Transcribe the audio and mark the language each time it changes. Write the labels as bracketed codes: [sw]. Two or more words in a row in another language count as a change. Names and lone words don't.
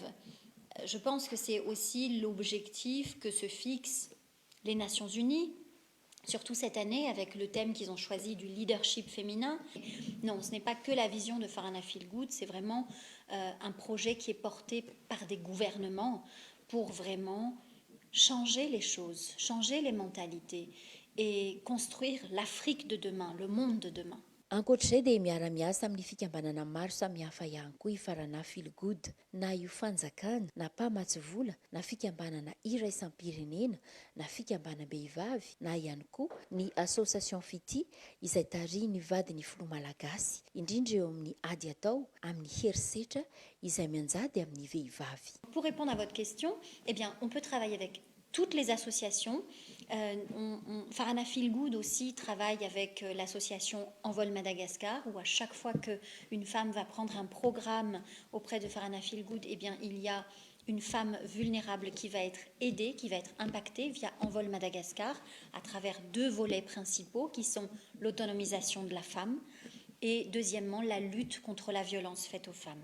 [fr] Je pense que c'est aussi l'objectif que se fixent les Nations Unies, surtout cette année avec le thème qu'ils ont choisi du leadership féminin. Non, ce n'est pas que la vision de Farana Feelgood, c'est vraiment un projet qui est porté par des gouvernements pour vraiment changer les choses, changer les mentalités et construire l'Afrique de demain, le monde de demain. [mg] Ankoatr'izay dia miara-miasa amin'ny fikambanana maro samihafa ihany koa i Farana Feelgood, na io fanjakana, na mpamatsy vola, na fikambanana iraisam-pirenena, na fikambana-behivavy, na ihany koa ny association Fity izay tarihiny vadiny filoha malagasy, indrindra eo amin'ny ady atao amin'ny herisetra izay mianjady amin'ny vehivavy. [fr] Pour répondre à votre question, eh bien, on peut travailler avec toutes les associations. Farana Feelgood aussi travaille avec l'association Envol Madagascar, où à chaque fois qu'une femme va prendre un programme auprès de Farana Feelgood, eh bien, il y a une femme vulnérable qui va être aidée, qui va être impactée via Envol Madagascar à travers 2 volets principaux qui sont l'autonomisation de la femme et deuxièmement la lutte contre la violence faite aux femmes.